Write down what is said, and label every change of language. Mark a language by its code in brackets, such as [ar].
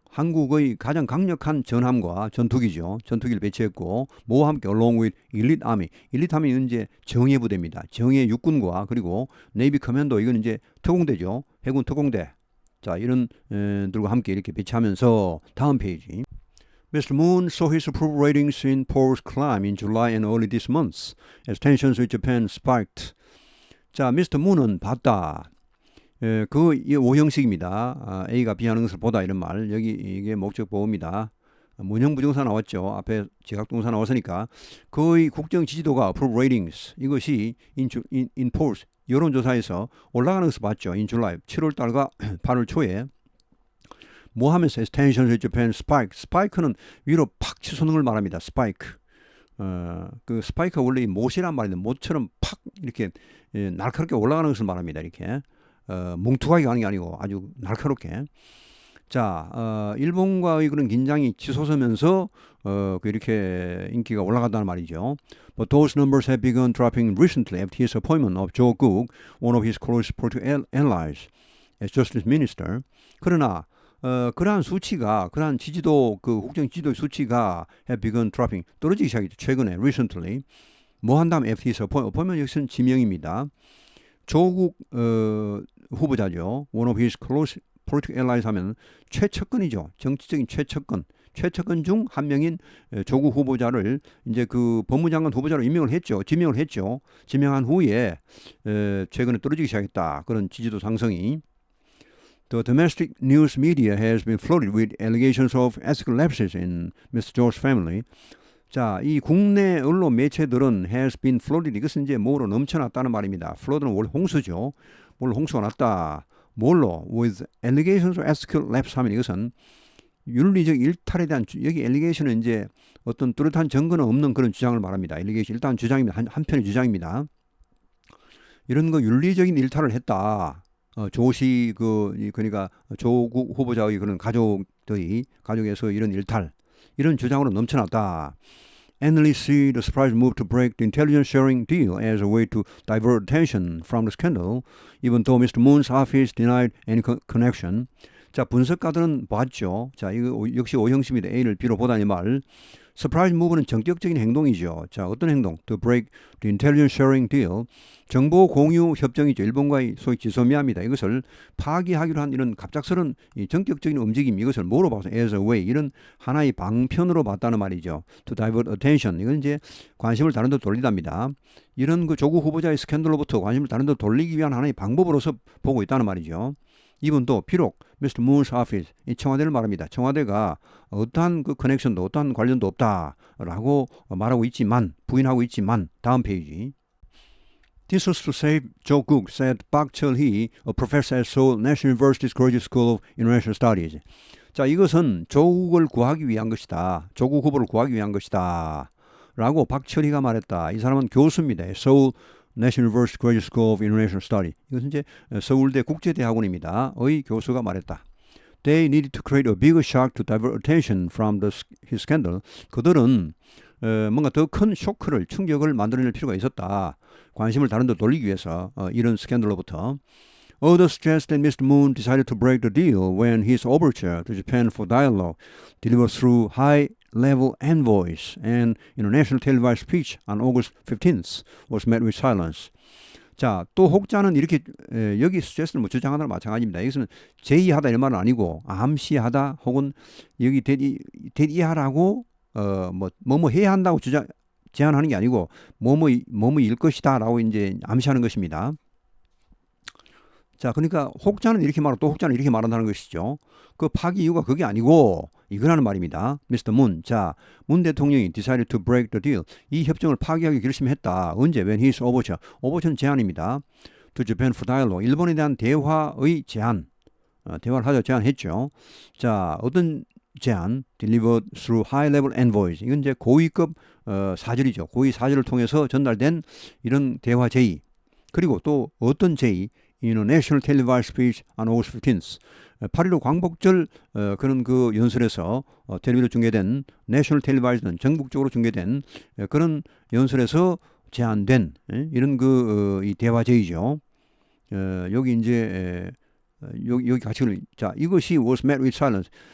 [ko] 한국의 가장 강력한 전함과 전투기죠. 전투기를 배치했고 뭐와 함께 [en] along with elite army. elite army [ko] 는 이제 정예 부대입니다. 정예 육군과 그리고 네이비 커맨도 이건 이제 특공대죠. 해군 특공대. 자, 이런 들과 함께 이렇게 배치하면서 다음 페이지. [en] Mr. Moon saw his approval ratings in polls climb in July and early this month as tensions with Japan spiked. [ko] 자, Mr. Moon은 봤다. 그 오형식입니다. A가 B하는 것을 보다 이런 말. 여기 이게 목적 보호입니다. 문형 부정사 나왔죠. 앞에 지각동사 나왔으니까 거의 국정 지지도가 [en] approval ratings [ko] 이것이 [en] in polls [ko] 여론조사에서 올라가는 것을 봤죠. [en] in July [ko] 7월 달과 8월 초에 뭐 하면서 [en] tensions with Japan spike. [ko] 스파이크는 위로 팍 치솟는 걸 말합니다. 스파이크. 그 스파이크가 원래 못이란 말인데 못처럼 팍 이렇게 날카롭게 올라가는 것을 말합니다. 이렇게 뭉툭하게 가는 게 아니고 아주 날카롭게. 자, 일본과의 그런 긴장이 치솟으면서 이렇게 인기가 올라갔다는 말이죠. But those numbers have begun dropping recently after his appointment of Joe Guk, one of his close political allies, as Justice Minister. 그러나 그러한 수치가, 그러한 지지도, 그 국정 지지도의 수치가 [en] have begun dropping, [ko] 떨어지기 시작했죠. 최근에, [en] recently. [ko] 뭐 한다면 [en] after his appointment, [ko] 여기서는 지명입니다. 조국 후보자죠. [en] One of his close political allies [ko] 하면 최측근이죠. 정치적인 최측근. 최측근 중 한 명인 조국 후보자를 이제 그 법무장관 후보자로 임명을 했죠. 지명을 했죠. 지명한 후에 최근에 떨어지기 시작했다. 그런 지지도 상승이. [en] The domestic news media has been flooded with allegations of ethical lapses in Mr. George's family. [ko] 자, 이 국내 언론 매체들은 [en] has been flooded. [ko] 이것은 이제 뭐로 넘쳐났다는 말입니다. flood는 원래 홍수죠. 뭘로 홍수가 났다. 뭘로? [en] With allegations of ethical lapse [ko] 하면 이것은 윤리적 일탈에 대한 여기 allegation은 이제 어떤 뚜렷한 증거는 없는 그런 주장을 말합니다. allegation 일단 주장입니다. 한편의 주장입니다. 이런 거 윤리적인 일탈을 했다. 조씨 그러니까 조국 후보자의 그런 가족에서 이런 일탈 이런 주장으로 넘쳐났다. [en] Analysts see the surprise move to break the intelligence sharing deal as a way to divert attention from the scandal, even though Mr. Moon's office denied any connection. [ko] 자, 분석가들은 봤죠. 자, 이거 역시 오형식입니다. A를 B로 보다니 말. [en] Surprise move [ko] 는 전격적인 행동이죠. 자, 어떤 행동? [en] To break the intelligence sharing deal. [ko] 정보 공유 협정이죠. 일본과의 소위 지소미아입니다. 이것을 파기하기로 한 이런 갑작스런 전격적인 움직임, 이것을 뭐로 봐서 [en] as a way, [ko] 이런 하나의 방편으로 봤다는 말이죠. [en] To divert attention. [ko] 이건 이제 관심을 다른 데 돌리답니다. 이런 그 조국 후보자의 스캔들로부터 관심을 다른 데 돌리기 위한 하나의 방법으로서 보고 있다는 말이죠. 이분도 비록 Mr. Moon's office, 이 청와대를 말합니다. 청와대가 어떠한 그 커넥션도 어떠한 관련도 없다라고 말하고 있지만, 부인하고 있지만, 다음 페이지. [en] This was to save Joe Guk, said Park Cheol-hee, a professor at Seoul National University's Graduate School of International Studies. [ko] 자, 이것은 조국을 구하기 위한 것이다. 조국 후보를 구하기 위한 것이다. 라고 박철희가 말했다. 이 사람은 교수입니다. [en] Seoul National University Graduate School of International Study. [ko] 이것은 이제 서울대 국제대학원입니다. 의 교수가 말했다. [en] They needed to create a bigger shock to divert attention from his scandal. [ko] 그들은 뭔가 더 큰 쇼크를, 충격을 만들어낼 필요가 있었다. 관심을 다른 데 돌리기 위해서 이런 스캔들로부터. [en] Others suggest that Mr. Moon decided to break the deal when his overture to Japan for dialogue, delivered through high-level envoys and in a national televised speech on August 15th, was met with silence. [ko] 자, 또 혹자는 이렇게 여기 suggest는 뭐 주장하다랑 마찬가지입니다. 여기서는 제의하다 이런 말은 아니고 암시하다 혹은 여기 대의하라고 뭐뭐 해야 한다고 제안하는 게 아니고 뭐뭐일 것이다라고 이제 암시하는 것입니다. 자, 그러니까 혹자는 이렇게 말하고 또 혹자는 이렇게 말한다는 것이죠. 그 파기 이유가 그게 아니고 이거라는 말입니다. Mr. Moon. 자, 문 대통령이 [en] decided to break the deal. [ko] 이 협정을 파기하기 결심했다. 언제? [en] When his overture. [ko] overture는 제안입니다. [en] To Japan for dialogue. [ko] 일본에 대한 대화의 제안. 대화를 하자 제안했죠. 자, 어떤 제안? [en] Delivered through high-level envoys. [ko] 이건 이제 고위급 사절이죠. 고위 사절을 통해서 전달된 이런 대화 제의. 그리고 또 어떤 제의? [en] In a national televised speech on August 15th. [ko] 8.15 광복절 그런 그 연설에서 텔레비로 중계된 내셔널 텔레비전은 전국적으로 중계된 그런 연설에서 제안된 이런 이 대화 제의죠. 여기 이제 여기 같이 자, 이것이 [en] was met with silence.